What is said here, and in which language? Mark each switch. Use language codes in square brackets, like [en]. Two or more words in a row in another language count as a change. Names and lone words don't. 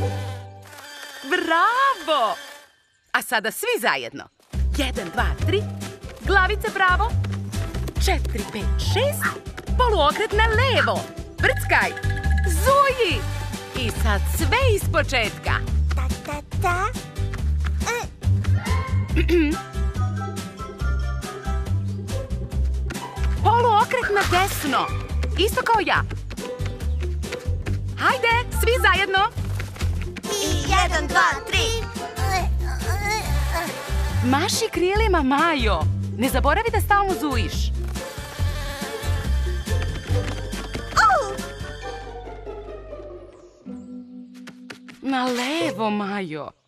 [sr] Bravo! A sada svi zajedno. 1, 2, 3. Glavice pravo. 4, 5, 6. Poluokret na levo. Vrckaj. Zuji. I sad sve ispočetka. Ta, ta, ta. Poluokret na desno. Isto kao ja. Hajde, svi zajedno. I 1, 2, 3. Maši krilima, Majo. Ne zaboravi da stalno zujiš. Na levo, Majo.